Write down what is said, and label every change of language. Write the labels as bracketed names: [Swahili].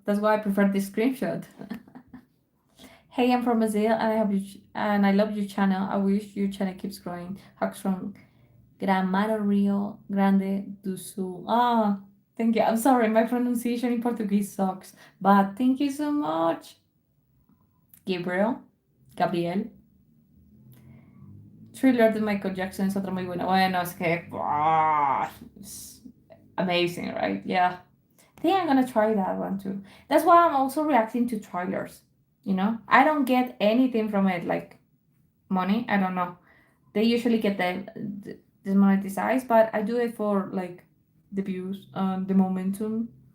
[English] That's why I prefer the screenshot. Hey, I'm from Brazil and I have you and I love your channel. I wish your channel keeps growing. Hugs from Gramado Rio Grande do Sul. Ah, thank you. I'm sorry, my pronunciation in Portuguese sucks, but thank you so much. Gabriel, Gabriel. [Spanish] Thriller de Michael Jackson es otra muy buena. Bueno, es que [English] it's amazing, right? Yeah. I think I'm gonna try that one too. That's why I'm also reacting to trailers. You know, I don't get anything from it, like money. I don't know. They usually get the demonetized, but I do it for like the views, the momentum.